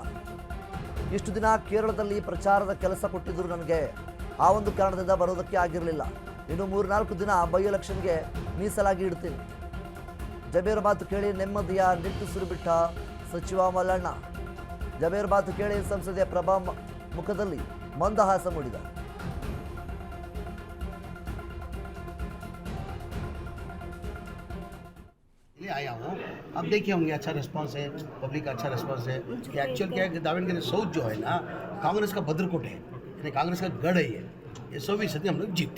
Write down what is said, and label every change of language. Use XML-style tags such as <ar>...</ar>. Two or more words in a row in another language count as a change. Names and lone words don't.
<kn>ಇಷ್ಟು ದಿನ ಕೇರಳದಲ್ಲಿ ಪ್ರಚಾರದ ಕೆಲಸ ಕೊಟ್ಟಿದ್ದರು ನನಗೆ, ಆ ಒಂದು ಕಾರಣದಿಂದ ಬರೋದಕ್ಕೆ ಆಗಿರಲಿಲ್ಲ. ಇನ್ನು 3-4 ದಿನ</kn> <en>by electionಗೆ</en> <kn>ಮೀಸಲಾಗಿ ಇಡ್ತೀನಿ. ಜಮೀರ್ ಮಾತು ಕೇಳಿ ನೆಮ್ಮದಿಯ ನಿಟ್ಟುಸಿರು ಬಿಟ್ಟ ಸಚಿವ ಮಲ್ಲಣ್ಣ. ಜಮೀರ್ ಮಾತು ಕೇಳಿ ಸಂಸದೆ ಪ್ರಭಾ ಮುಖದಲ್ಲಿ ಮಂದಹಾಸ ಮೂಡಿದ.</kn> <hi>आया हूँ, अब देखिए होंगे अच्छा रिस्पांस है, पब्लिक का अच्छा रिस्पांस है कि एक्चुअल क्या है कि दावणगेरे साउथ जो है ना कांग्रेस का भद्रकोट है, यानी कांग्रेस का गढ़ है ये 100% हम लोग जीतते।</hi>